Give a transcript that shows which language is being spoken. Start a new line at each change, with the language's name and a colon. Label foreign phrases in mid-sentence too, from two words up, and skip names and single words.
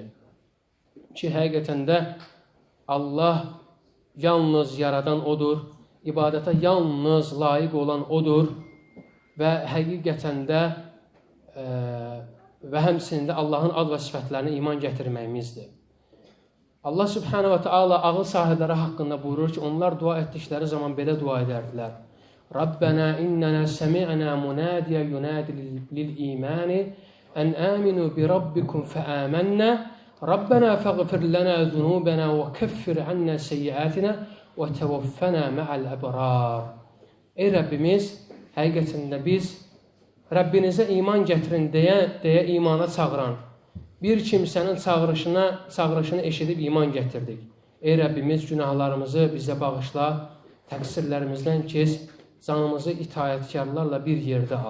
Azerbaijani: Ki, həqiqətən də Allah yalnız yaradan odur, ibadətə yalnız layiq olan odur və həqiqətən də və həmçinin də Allahın ad və sifətlərinə iman gətirməyimizdir.
Arabic: الله سبحانه وتعالى
Azerbaijani: ağıl sahibləri haqqında buyurur ki, onlar dua etdikləri zaman belə dua edərdilər.
Arabic: ربنا إننا سمعنا مناديا ينادي للإيمان أن آمنوا بربكم فآمنا. ربنا فاغفر لنا ذنوبنا وكفر عنا سيئاتنا وتوفنا مع الأبرار.
Azerbaijani: Ey Rəbbimiz, həqiqətində biz Rəbbinizə iman gətirin deyə imana çağıran bir kimsənin çağırışını eşidib iman gətirdik. Ey Rəbbimiz, günahlarımızı bizə bağışla, təqsirlərimizdən kes, canımızı itayətkarlarla bir yerdə al.